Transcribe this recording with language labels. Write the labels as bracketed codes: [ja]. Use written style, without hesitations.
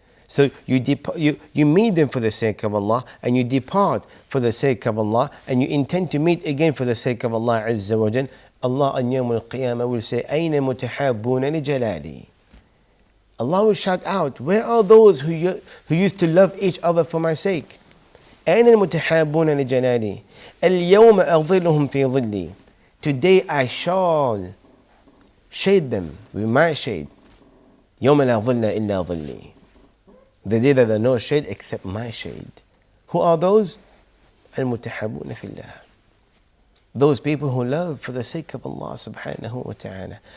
[en] So you meet them for the sake of Allah, and you depart for the sake of Allah, and you intend to meet again for the sake of Allah Azza wa Jal. Allah on Yawm al-Qiyamah will say, [ar] أَيْنَ مُتَحَابُّونَ لِجَلَالِي. [en] Allah will shout out, where are those who used to love each other for my sake? [ar] أين المتحابون لجلالي اليوم أظلهم في ظلي. [en] Today I shall shade them with my shade. [ar] يوم لا ظل إلا ظلي. [en] The day that there no shade except my shade. Who are those? [ar] المتحابون في الله. [en] Those people who love for the sake of Allah subhanahu wa ta'ala.